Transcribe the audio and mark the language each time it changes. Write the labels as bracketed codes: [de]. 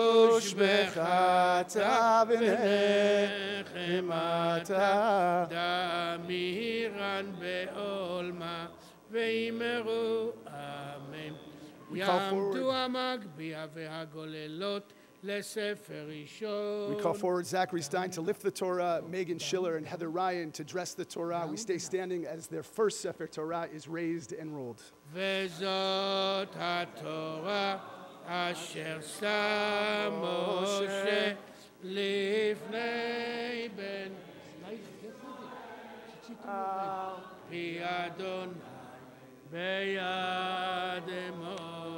[arc] תושבחתה ונחמתה דמירן בעולמה ויאמרו אמן [he] יעמדו המגביה והגוללות לספר ראשון. [en] We call forward Zachary Stein to lift the Torah, Megan Schiller and Heather Ryan to dress the Torah. We stay standing as their first Sefer Torah is raised and rolled. [he] וזאת התורה אשר שם משה לפני בן פי אדוני ביד משה.